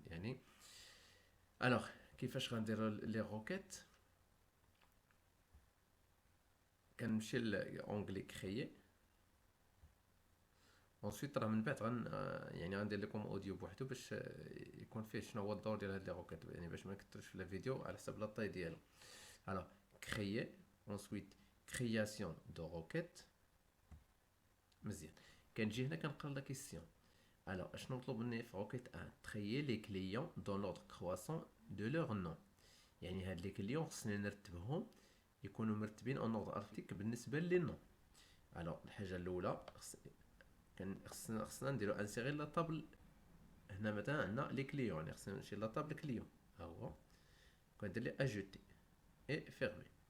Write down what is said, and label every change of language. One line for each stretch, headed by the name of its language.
Arabic: يعني الوغ كيفاش غنديروا لي روكيت كنمشي لونغلي كريي ensuite راه من بعد يعني غندير لكم اوديو بوحدو باش يكون فيه شنو هو الدور ديال هاد لي روكيت، يعني باش ما نكثرش في الفيديو على حسب لا طاي ديالو.
French: alors créer ensuite création de requête.
Arabic: مزيان كنجي هنا كنقرا لا كيسيون.
French: alors
Arabic: اشنو مطلوب مني في روكيت 1
French: trier les clients dans l'ordre croissant de leur nom.
Arabic: يعني هاد لي كليون خصني نرتبهم يكونوا مرتبين اون اوردر الفابيتيك بالنسبه لي نو. alors الحاجه الاولى خصنا نديرو انسيري لا طابل. هنا مثلا عندنا لي كليون، يعني خصنا نمشي لا طابل كليون ها هو كندير لي اجوتي اي فيرمي.